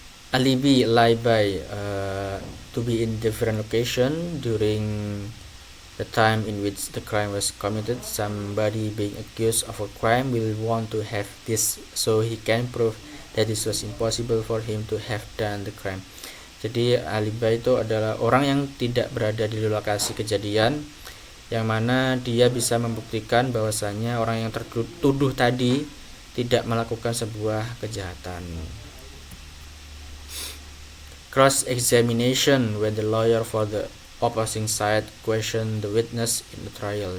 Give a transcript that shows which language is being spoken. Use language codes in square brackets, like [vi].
[en] Alibi, lie by, to be in different location during the time in which the crime was committed. Somebody being accused of a crime will want to have this so he can prove that it was impossible for him to have done the crime. [id] Jadi alibi itu adalah orang yang tidak berada di lokasi kejadian, yang mana dia bisa membuktikan bahwasanya orang yang tertuduh tadi tidak melakukan sebuah kejahatan. [en] Cross examination, when the lawyer for the opposing side question the witness in the trial.